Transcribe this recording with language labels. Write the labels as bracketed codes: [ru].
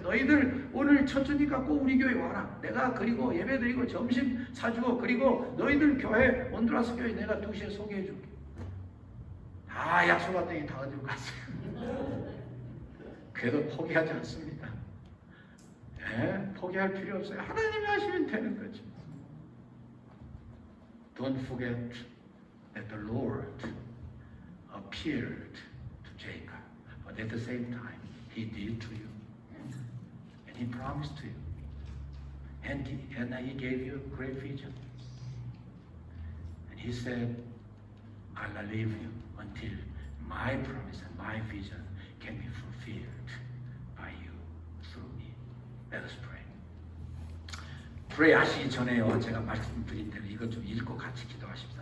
[ko] 너희들 오늘 첫 주니까 꼭 우리 교회 와라. 내가 그리고 예배 드리고 점심 사주고 그리고 너희들 교회 온두라스 교회 내가 2시에 소개해줄게. 다 약속했더니 다 어디로 갔어요. 그래도 포기하지 않습니다. 포기할 필요 없어요. 하나님이 하시면 되는 거죠. [en] Don't forget that the Lord appeared to Jacob, but at the same time, He did to you, and He promised to you, and He gave you a great vision. And He said, "I'll leave you until my promise and my vision can be fulfilled by you through me." Let us pray. [ko] pray 하시기 전에요. 제가 말씀드린 대로 이것 좀 읽고 같이 기도하십시다.